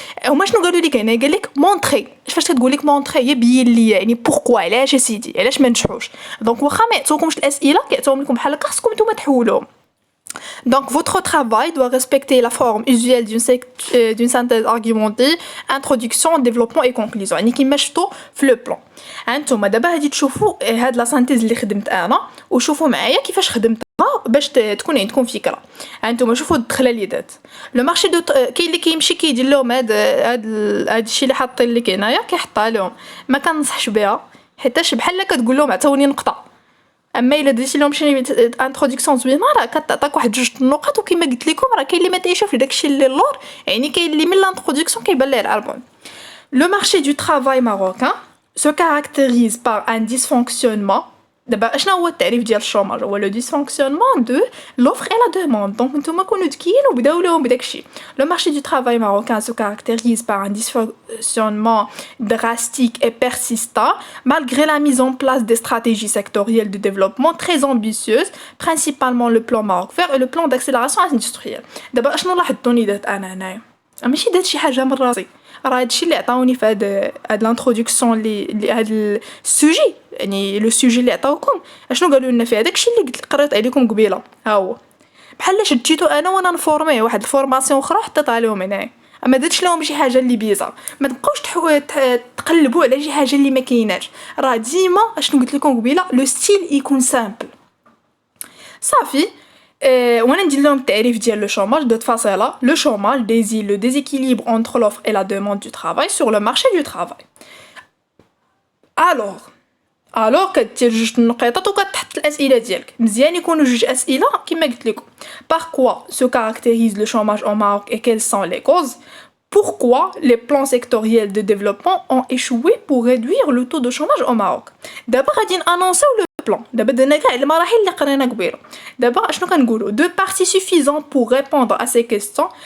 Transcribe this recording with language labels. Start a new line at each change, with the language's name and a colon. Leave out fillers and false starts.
Arabic: وما شنو قالوا لك هنا؟ قال لك مونطري. فاش تقول لك مونطري يبين لي يعني بوركوا، علاش سيدي، علاش ما نجحوش. دونك واخا ما يعطوكمش الاسئله كيعطيوهم لكم بحال هكا، خصكم نتوما تحولوهم.
French: Donc votre travail doit respecter la forme usuelle d'une synthèse argumentée, introduction, développement et conclusion.
Arabic: يعني كيما شفتوا في لو بلان. هانتوما دابا غادي تشوفوا هاد لا سانتيز اللي خدمت انا، وشوفوا معايا كيفاش خدمتها باش تكون عندكم فكره. هانتوما شوفوا الدخله اللي دات. لو مارشي دو كاين اللي كيمشي كيدير لهم هاد الشيء اللي حاطين لك هنايا كيحطها لهم، ما كنصحش بها حيتاش بحال كتقول لهم عطوني نقطه. اما الا درتي لهم شي انتروداكسيون زوينه راه كتعطيك واحد جوج النقط، وكما قلت لكم راه كاين اللي ما تيشوف داكشي اللي اللور، يعني كاين اللي من الانتروداكسيون كيبان ليه العربون.
French: Le marché du travail marocain se caractérise par un dysfonctionnement.
Arabic: دابا شنو هو التعريف ديال الشوماج؟ هو لو ديسفونكسيونمون دو لوفر اي لا دوموند. دونك نتوما كونوا ذكيين وبداو لهم بداكشي.
French: لو مارشي دو travail marocain se caractérise par un dysfonctionnement drastique et persistant malgré la mise en place des stratégies sectorielles de développement très ambitieuses, principalement le plan Maroc vert et le plan d'accélération industrielle.
Arabic: دابا شنو لاحظتوني دات انا هنايا؟ ماشي دات شي حاجه من راسي، راه هادشي اللي عطاوني في هاد لانتروداكسيون اللي هاد السوجي، يعني لو سوجي اللي عطاوكم اشنو قالوا لنا فيه داكشي اللي قريت عليكم قبيله. ها هو بحال شديتو انا وانا نفورميه واحد الفورماسيون اخرى حطيتها لهم هنايا، اما درتش لهم شي حاجه اللي بيزار. ما تبقاوش تقلبوا على شي حاجه اللي ما كايناش، راه ديما اشنو قلت لكم قبيله لو ستيل يكون سامبل صافي. وانا ندير لهم التعريف ديال لو شوماج دوت فاصله.
French: لو شوماج désigne le déséquilibre entre l'offre et la demande du travail sur le marché du travail.
Arabic: alors كدير جوج النقيطات وكتحط الاسئله ديالك مزيان، يكونوا جوج اسئله كما قلت لكم.
French: par quoi se caractérise le chômage au Maroc et quelles sont les causes. Pourquoi les plans sectoriels de développement ont échoué pour réduire le taux de chômage au Maroc.
Arabic: دابا غادي نانونسيو لو بلان. دابا درنا كاع المراحل اللي قرينا قبيله. دابا اشنو كنقولوا؟
French: deux parties suffisantes pour répondre à ces questions.